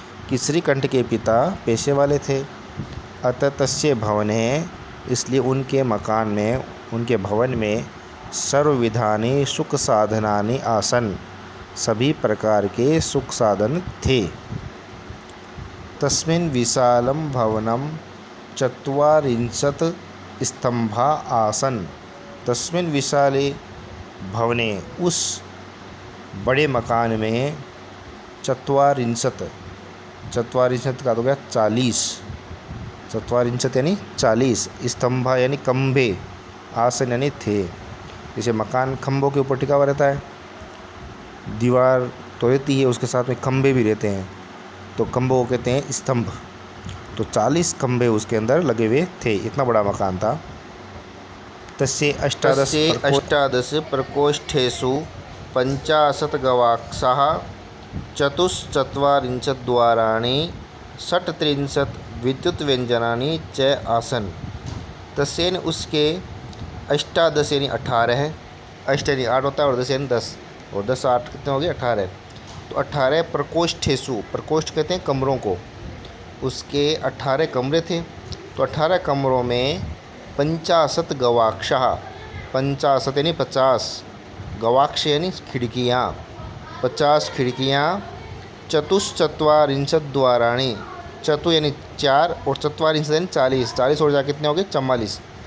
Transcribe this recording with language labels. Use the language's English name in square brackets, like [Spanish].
[Hindi] कि श्रीकंठ के पिता पैसे वाले थे। [Sanskrit] अतः तस्य भवने, [Hindi] इसलिए उनके मकान में, उनके भवन में [Sanskrit] सर्वविधानि सुख साधनानि आसन, [Hindi] सभी प्रकार के सुख साधन थे। [Sanskrit] तस्मिन् विशालं भवनं चत्वारिंशत् स्तंभा आसन। तस्मिन् विशाले भवने, [Hindi] उस बड़े मकान में, चत्वारिंशत् का हो गया 40, चत्वारिंशत् यानी 40, स्तंभा यानी खंभे, आसन यानी थे। जैसे मकान खंभों के ऊपर टिका हुआ रहता है, दीवार तो रहती है, उसके साथ में खंभे भी रहते हैं, तो खंभों को कहते हैं स्तंभ। तो 40 खंभे उसके अंदर लगे हुए थे, इतना बड़ा मकान था। [Sanskrit] तस्य अष्टादश प्रकोष्ठेषु 50 गवाक्षाः चतुश्चत्वारिंशत् द्वाराणि 36 विद्युतव्यञ्जनानि च आसन्। [Hindi] तस्य यानी उसके अष्टादश यानी 18, अष्ट यानी 8 होता है और 10 यानी 10, और 10 8 कितने हो गए 18। तो 18 प्रकोष्ठेषु, प्रकोष्ठ कहते हैं कमरों को, उसके 18 कमरे थे। तो 18 कमरों में 50 गवाक्षाः, 50 यानी 50, गवाक्ष यानी खिड़कियाँ, 50 खिड़कियाँ, [Sanskrit] चतुश्चत्वारिंशत् द्वाराणि, [Hindi] चतु यानी 4 और चत्वारिंशत् यानी 40, 40 और जाके कितने हो गए 44।